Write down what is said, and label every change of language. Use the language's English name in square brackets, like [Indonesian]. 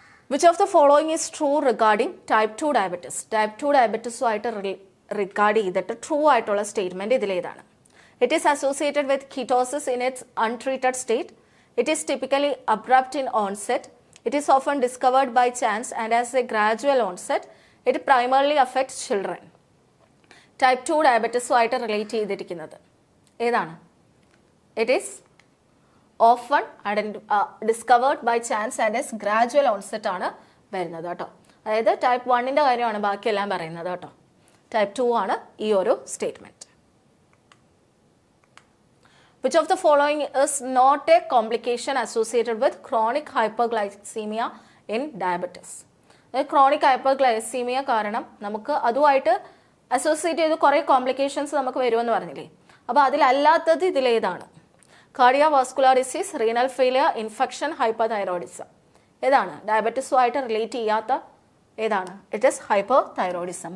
[English] which of the following is true regarding [Malayalam] type 2 diabetes. Type 2 ഡയബറ്റീസുമായിട്ട് regard ചെയ്തിട്ട് true ആയിട്ടുള്ള statement ഇതിലേതാണ്? [English] It is associated with ketosis in its untreated state. It is typically abrupt in onset. It is often discovered by chance and has a gradual onset. It primarily affects children. [Malayalam] Type 2 ഡയബറ്റീസുമായിട്ട് relate ചെയ്തിരിക്കുന്നത് ഏതാണ്? [English] it is often discovered by chance and has gradual onset [Malayalam] ആണ് വരുന്നത് കേട്ടോ. അതായത് type 1ൻ്റെ കാര്യമാണ് ബാക്കിയെല്ലാം പറയുന്നത് കേട്ടോ. ടൈപ്പ് 2 ആണ് ഈ ഒരു statement. [English] Which of the following is not a complication associated with chronic hyperglycemia in diabetes? [Malayalam] Chronic ഹൈപ്പർഗ്ലൈസീമിയ കാരണം നമുക്ക് അതുമായിട്ട് അസോസിയേറ്റ് ചെയ്ത് കുറേ കോംപ്ലിക്കേഷൻസ് നമുക്ക് വരുമെന്ന് പറഞ്ഞില്ലേ. അപ്പോൾ അതിലല്ലാത്തത് ഇതിലേതാണ്? Cardiovascular disease, renal failure, infection, hyperthyroidism. ഏതാണ് ഡയബറ്റീസുമായിട്ട് റിലേറ്റ് ചെയ്യാത്ത? ഏതാണ്? [English] It is hyperthyroidism.